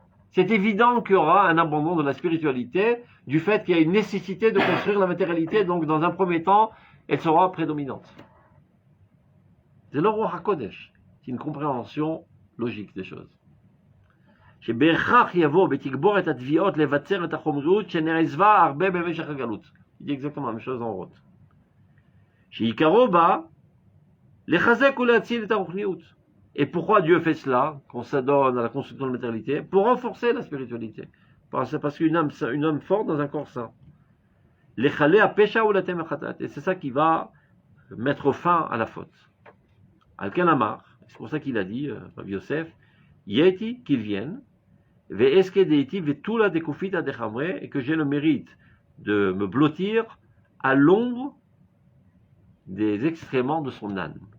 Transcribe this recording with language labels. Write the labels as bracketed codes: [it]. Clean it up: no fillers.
[fr] C'est évident qu'il y aura un abandon de la spiritualité, du fait qu'il y a une nécessité de construire la matérialité, donc dans un premier temps, elle sera prédominante. C'est le roi HaKodesh. C'est une compréhension logique des choses. [he] שבהכרח יבוא ותגבור את התביעות לבצר את החומריות שנעזבה הרבה במשך הגלות. [fr] Il dit exactement la même chose en route. [he] שעיקרו בה לחזק ולהציל את הרוחניות. [fr] Et pourquoi Dieu fait cela, qu'on s'adonne à la construction de la matérialité? Pour renforcer la spiritualité. Parce qu'une âme forte dans un corps sain. [he] לחלא הפשע ולאטם החטאת. [fr] Et c'est ça qui va mettre fin à la faute. [he] על כן אמר, [fr] c'est pour ça qu'il a dit, Rabbi Yosef, Yeti, qu'il vienne, [arc] ve'eske deiti ve'tula dekufita dechamre, [fr] et que j'ai le mérite de me blottir à l'ombre des excréments de son âne.